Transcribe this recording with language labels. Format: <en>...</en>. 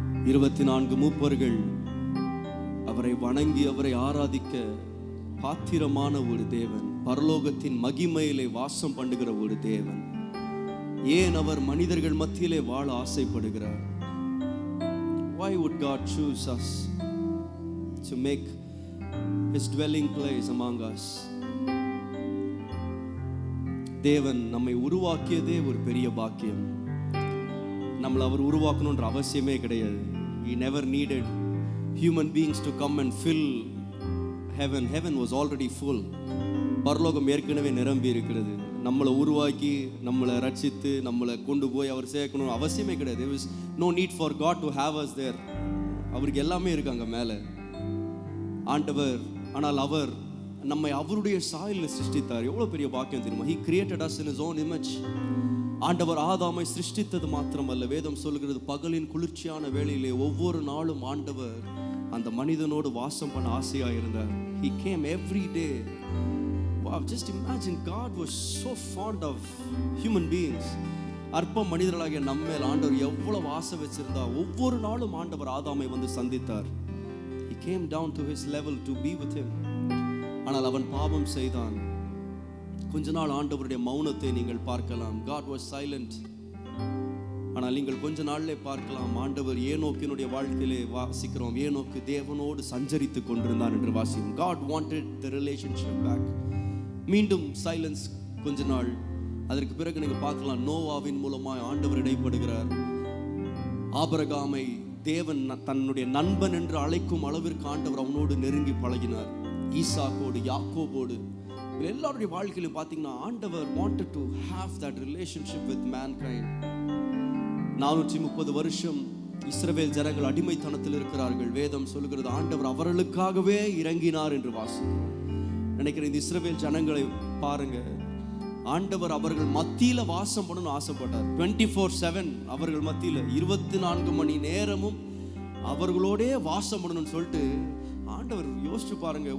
<ta>24 மூப்பர்கள் அவரை வணங்கி அவரை ஆராதிக்க பாத்திரமான ஒரு தேவன். பரலோகத்தின் மகிமையிலே வாசம் பண்ணுகிற ஒரு தேவன். ஏன் அவர் மனிதர்கள் மத்தியிலே வாழ ஆசைப்படுகிறார்?</ta> <en>Why would God choose us to make his dwelling place among us?</en> <ta>தேவன் நம்மை உருவாக்கியதே ஒரு பெரிய பாக்கியம். நம்மளை அவர் உருவாக்கணுன்ற அவசியமே கிடையாது.</ta> <en>He never needed human beings to come and fill heaven. Heaven was already full.</en> <ta>பரலோகம் ஏற்கனவே நிரம்பி இருக்கிறது. நம்மளை உருவாக்கி நம்மளை ரட்சித்து நம்மளை கொண்டு போய் அவர் சேர்க்கணும் அவசியமே கிடையாது.</ta> <en>There was no need for God to have us there.</en> <ta>அவருக்கு எல்லாமே இருக்காங்க மேலே ஆண்டவர். ஆனால் அவர் நம்மை அவருடைய சாயலில் சிருஷ்டித்தார். எவ்வளோ பெரிய பாக்கியம் தெரியுமா?</ta> <en>He created us in his own image.</en> <ta>ஆண்டவர் ஆதாமை சிருஷ்டித்தது மாத்திரமல்ல, வேதம் சொல்கிறது பகலின் குளிர்ச்சியான வேளையிலே ஒவ்வொரு நாளும் ஆண்டவர் அந்த மனிதனோடு வாசம் பண்ண ஆசையாக இருந்தார்.</ta> <en>He came every day. Wow, just imagine, God was so fond of human beings.</en> <ta>அற்ப மனிதர்களாகிய நம்மேல் ஆண்டவர் எவ்வளவு ஆசை வச்சிருந்தா ஒவ்வொரு நாளும் ஆண்டவர் ஆதாமை வந்து சந்தித்தார்.</ta> <en>He came down to his level to be with him.</en> <ta>ஆனால் அவன் பாவம் செய்தான். கொஞ்ச நாள் ஆண்டவருடைய மௌனத்தை நீங்கள் பார்க்கலாம்.</ta> <en>God was silent.</en> <ta>ஆனால் நீங்கள் கொஞ்ச நாள்லே பார்க்கலாம் ஆண்டவர் ஏனோக்கினுடைய வாழ்க்கையிலே வாசிக்கிறோம். ஏனோக்கு தேவனோடு சஞ்சரித்து கொண்டிருந்தான் என்று வாசிக்கிறோம்.</ta> <en>God wanted the relationship back.</en> <ta>மீண்டும் சைலன்ஸ் கொஞ்ச நாள். அதற்கு பிறகு நீங்கள் பார்க்கலாம் நோவாவின் மூலமாய் ஆண்டவர் இடைப்படுகிறார். ஆபிரகாமை தேவன் தன்னுடைய நண்பன் என்று அழைக்கும் அளவிற்கு ஆண்டவர் அவனோடு நெருங்கி பழகினார். ஈசாக்கோடு யாக்கோபோடு எல்லாருடைய வாழ்க்கையிலும் பார்த்தீங்கன்னா ஆண்டவர்</ta> <en>wanted to have that relationship with mankind.</en> <ta>430 வருஷம் இஸ்ரவேல் ஜனங்கள் அடிமைத்தனத்தில் இருக்கிறார்கள். வேதம் சொல்கிறது ஆண்டவர் அவர்களுக்காகவே இறங்கினார் என்று வாசிக்கிறோம். நினைக்கிறேன் இந்த இஸ்ரவேல் ஜனங்களை பாருங்க, ஆண்டவர் அவர்கள் மத்தியில வாசம் பண்ணணும்னு ஆசைப்பட்டார். 24/7 அவர்கள் மத்தியில 24 மணி நேரமும் அவர்களோடே வாசம் பண்ணணும்னு சொல்லிட்டு ஆண்டவர் யோசிச்சு பாருங்க.</ta>